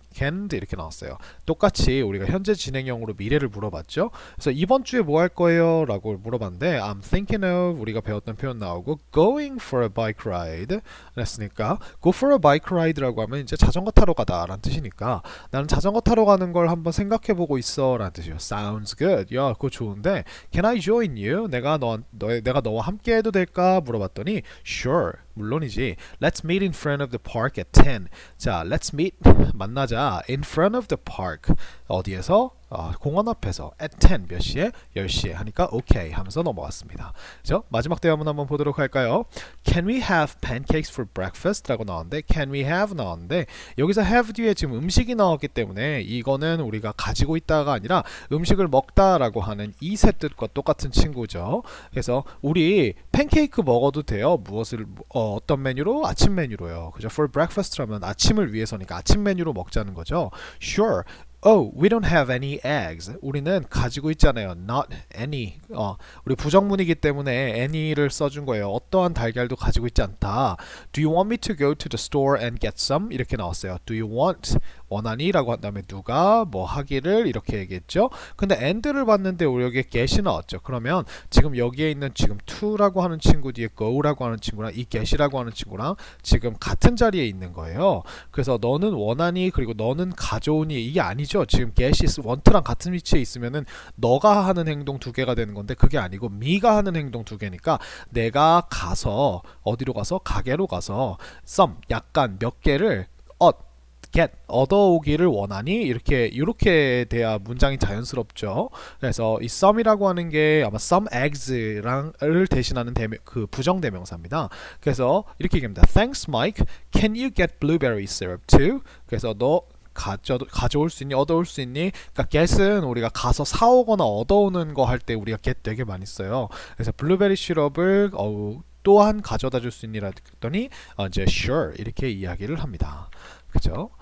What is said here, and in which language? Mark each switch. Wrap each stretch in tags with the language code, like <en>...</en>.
<ko>can't 이렇게 나왔어요. 똑같이 우리가 현재 진행형으로 미래를 물어봤죠. 그래서 이번 주에 뭐 할 거예요? 라고 물어봤는데 I'm thinking of 우리가 배웠던 표현 나오고</ko> <en>going for a bike ride</en> <ko>그랬으니까</ko> <en>go for a bike ride</en> <ko>라고 하면 이제 자전거 타러 가다 라는 뜻이니까 나는 자전거 타러 가는 걸 한번 생각해보고 있어 라는 뜻이에요.</ko> <en>Sounds good.</en> <ko>야, 그거 좋은데</ko> <en>Can I join you?</en> <ko>내가 너와 함께 해도 될까? 물어봤더니</ko> <en>Sure.</en> <ko>물론이지.</ko> <en>Let's meet in front of the park at 10.</en> <ko>자, let's meet 만나자.</ko> <en>In front of the park.</en> <ko>어디에서? 공원 앞에서</ko> <en>at 10</en> <ko>몇 시에? 10시에 하니까 오케이 하면서 넘어왔습니다. 그죠? 마지막 대화문 한번 보도록 할까요?</ko> <en>Can we have pancakes for breakfast?</en> <ko>라고 나왔는데 can we have 나왔는데 여기서 have 뒤에 지금 음식이 나왔기 때문에 이거는 우리가 가지고 있다가 아니라 음식을 먹다라고 하는 이세 뜻과 똑같은 친구죠. 그래서 우리 팬케이크 먹어도 돼요. 무엇을 어떤 메뉴로? 아침 메뉴로요. 그죠? For breakfast라면 아침을 위해서니까 아침 메뉴로 먹자는 거죠.</ko> <en>Sure. Oh, we don't have any eggs.</en> <ko>우리는 가지고 있잖아요.</ko> <en>Not any.</en> <ko>우리 부정문이기 때문에 any를 써준 거예요. 어떠한 달걀도 가지고 있지 않다.</ko> <en>Do you want me to go to the store and get some?</en> <ko>이렇게 나왔어요. Do you want? 원하니? 라고 한 다음에 누가 뭐 하기를 이렇게 얘기했죠. 근데 and를 봤는데 우리 여기에 get이 나왔죠. 그러면 지금 여기에 있는 지금 to라고 하는 친구 뒤에 go라고 하는 친구랑 이 get이라고 하는 친구랑 지금 같은 자리에 있는 거예요. 그래서 너는 원하니 그리고 너는 가져오니 이게 아니죠. 지금 get이 want랑 같은 위치에 있으면은 너가 하는 행동 두 개가 되는 건데 그게 아니고 me가 하는 행동 두 개니까 내가 가서 어디로 가서 가게로 가서 some 약간 몇 개를 get 얻어오기를 원하니 이렇게 돼야 문장이 자연스럽죠. 그래서 이 some이라고 하는 게 아마 some eggs를 대신하는 그 부정 대명사입니다. 그래서 이렇게 얘기합니다.</ko> <en>Thanks, Mike. Can you get blueberry syrup too?</en> <ko>그래서 너 가져올 수 있니? 얻어올 수 있니? 그러니까 get은 우리가 가서 사오거나 얻어오는 거 할 때 우리가 get 되게 많이 써요. 그래서 블루베리 시럽을 또한 가져다 줄 수 있니? 라고 했더니 이제</ko> <en>sure</en> <ko>이렇게 이야기를 합니다. 그죠?</ko>